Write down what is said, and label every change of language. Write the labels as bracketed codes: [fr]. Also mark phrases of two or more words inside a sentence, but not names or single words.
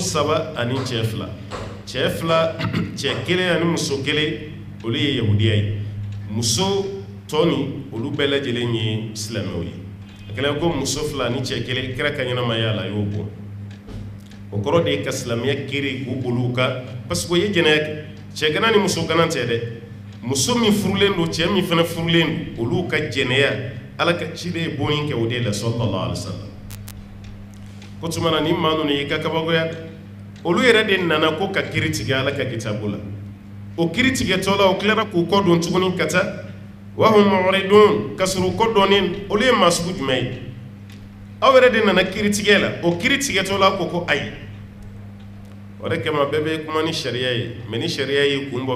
[bm] 3 ani cɛ 2 cɛ 2 cɛ 1 ani muso 1 olu ye yahudiya ye muso tɔ ni olu bɛɛ lajɛlen ye silamɛw ye a kɛlen ko muso 2 ani cɛ 1 kira ka ɲɛnamaya la a y'o bon o kɔrɔ de ye ka silamɛya kiiri k'u bolo kan [fr] parce que [bm] o ye jɛnɛya kɛ cɛ gana ni muso gana tɛ dɛ muso min furulen don cɛ min fana furulen don olu ka jɛnɛya ala ka ciden ye bonni kɛ o de la [ar] صلى الله عليه وسلم [bm] ko tuma na ni maa ninnu y'i ka kabakoya olu yɛrɛ de nana ko ka kiiri tigɛ ala ka kitabu la o kiiri tigɛtɔ la o tilara k'u kɔ don tuguni ka taa [ar] وهم معرضون [bm] ka sɔrɔ u kɔ dɔnnen olu ye maa sugu jumɛn ye aw yɛrɛ de nana kiiri tigɛ la o kiiri tigɛtɔ la ko ayi o de kama bɛɛ bɛ kuma ni sariya ye mais ni sariya y'i kun bɔ